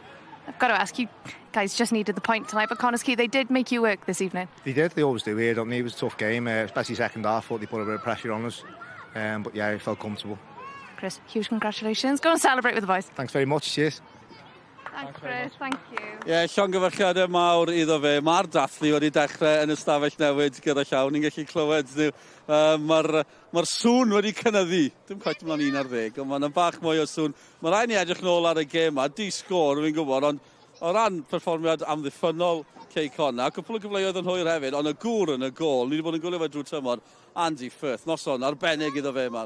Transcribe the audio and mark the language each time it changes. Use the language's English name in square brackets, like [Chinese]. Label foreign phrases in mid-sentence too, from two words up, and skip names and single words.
[English] I've got to ask, you guys just needed the point tonight, but Connah's Quay, they did make you work this evening. They did. They always do here, don't they? It was a tough game, especially second half. Thought they put a bit of pressure on us, but yeah, it felt comfortable. Chris, huge congratulations. Go and celebrate with the boys. Thanks very much. Cheers. Thanks, Chris. Thank you. [Welsh] Llongyfarchiadau mawr iddo fe. Mae'r dathlu wedi dechrau yn y stafell newid gyda llawn. Ni'n gallu clywed nhw. Mae'r sŵn wedi cynyddu. Dim quite ymlaen 11, ond mae'n bach mwy o sŵn. Mae rhaid ni edrych nôl ar y gêm yma. Di-sgôr, fi'n gwybod, ond o ran perfformiad amddiffynol Quay Connah, cwpl o gyfleoedd yn hwyr hefyd, ond y gŵr yn y gol, ni wedi bod yn gwylio fe drwy tymor, Andy Firth, noson arbennig iddo fe yma.